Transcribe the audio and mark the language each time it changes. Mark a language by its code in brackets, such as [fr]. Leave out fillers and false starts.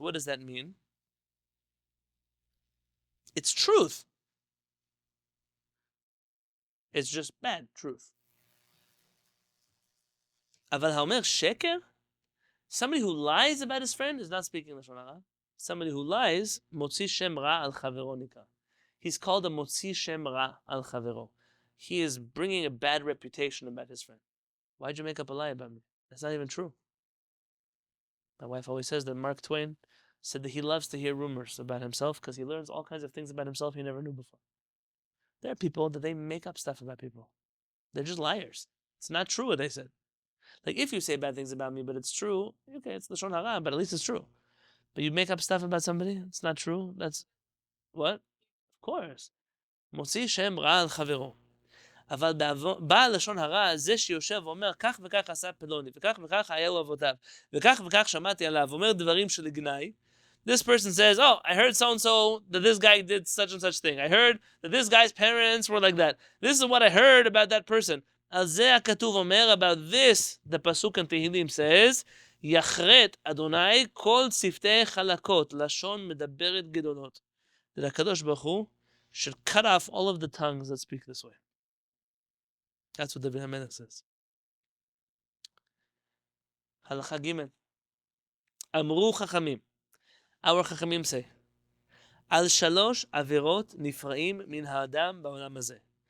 [en] What does that mean? It's truth. It's just bad truth. [he] אבל האומר שקר? [en] Somebody who lies about his friend is not speaking לשון הרע. Somebody who lies, [he] מוציא שם רע על חברו נקרא. [en] He's called a [he] מוציא שם רע על חברו. [en] He is bringing a bad reputation about his friend. Why'd you make up a lie about me? That's not even true. My wife always says that Mark Twain said that he loves to hear rumors about himself because he learns all kinds of things about himself he never knew before. There are people that they make up stuff about people. They're just liars. It's not true what they said. Like if you say bad things about me, but it's true, okay, it's Lashon Hara, but at least it's true. But you make up stuff about somebody, it's not true. That's what? Of course. [he] מוציא שם רע על חברו. אבל בא לשון הרע זה שיושב ואומר כך וכך עשה פלוני, וכך וכך היה לו אבותיו, וכך וכך שמעתי עליו, אומר דברים של גנאי. [en] This person says, oh, I heard so-and-so that this guy did such and such thing. I heard that this guy's parents were like that. This is what I heard about that person. [he] על זה הכתוב אומר, [en] about this, the pasuk in Tehillim says, [he] יחרט אדוני כל צוותי חלקות, לשון מדברת גדולות. [en] That הקדוש ברוך הוא should cut off all of the tongues that speak this way. That's what David HaMelech says. [he] Halacha Gimel. Amru Chachamim. [en] Our Chachamim say, [he] Al shalosh averot nifraim min ha'adam ba'olam hazeh.